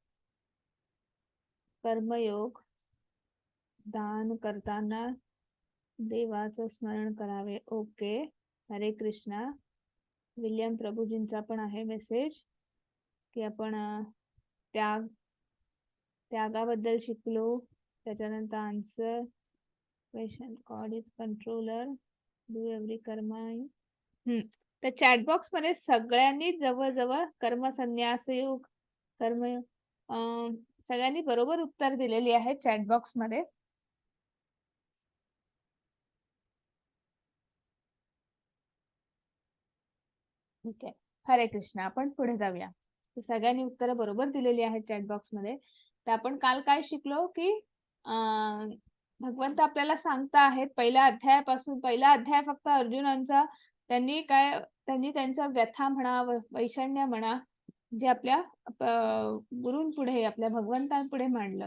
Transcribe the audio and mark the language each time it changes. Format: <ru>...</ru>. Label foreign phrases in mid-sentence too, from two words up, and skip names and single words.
<mr>कर्मयोग. दान करताना देवाचं स्मरण करावे. ओके. हरे कृष्णा. विल्यम प्रभूजींचा पण आहे मेसेज की आपण त्यागाबद्दल शिकलो.</mr> <en>त्याच्यानंतर answer question, God is controller, do every karma.</en> <mr>तर</mr> <en>chat box</en> <mr>मध्ये सगळ्यांनी जवळजवळ कर्मसन्यास योग, कर्मयोग सगळ्यांनी बरोबर उत्तर दिलेली आहे</mr> <en>chat box</en> <mr>मध्ये. ठीक आहे. हरे कृष्ण. आपण पुढे जाऊया. सगळ्यांनी उत्तरं बरोबर दिलेली आहेत</mr> <en>chat box</en> <mr>मध्ये. तर आपण काल काय शिकलो की भगवंत आपल्याला सांगता आहेत पहिल्या अध्यायापासून. पहिला अध्याय फक्त अर्जुनांचा, त्यांनी त्यांचा व्यथा म्हणा, वैषण्य म्हणा, जे आपल्या गुरूंपुढे, आपल्या भगवंतांपुढे मांडलं.</mr>